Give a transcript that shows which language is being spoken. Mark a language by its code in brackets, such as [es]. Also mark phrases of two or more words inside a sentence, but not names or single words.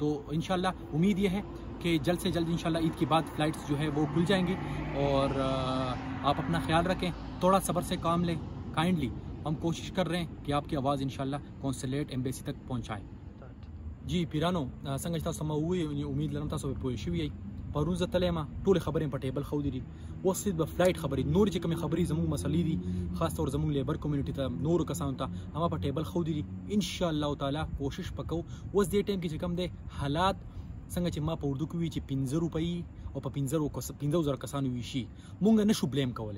[ur] تو ان شاء اللہ امید یہ ہے کہ جلد سے جلد ان شاء اللہ عید کے بعد فلائٹس جو ہے وہ کھل جائیں گی. اور آپ اپنا خیال رکھیں، تھوڑا صبر سے کام لیں، کائنڈلی. ہم کوشش کر رہے ہیں کہ آپ کی آواز ان شاء اللہ [en] consulate embassy [ur] تک پہنچائیں. जी पिरानो संग [ps] तاسو ما وې امید لرم تاسو به پوه شوي یئ. پرون زه تللی یم، ټولې خبرې په ټیبل ښودې دي. اوس صرف به فلایټ خبرې، نور چې کومې خبرې زموږ مسلې دي، خاص طور زموږ [en] labour community [ps] ته، نورو کسانو ته، هغه په ټیبل ښودې دي. انشاءالله تعالی کوشش وکړو. اوس دې ټایم کې چې کوم دی حالات څنګه چې ما په اردو کې وی چې 15 روپۍ او په 15,000 کسانو ویشي، مونږ نشو بلیم کولی.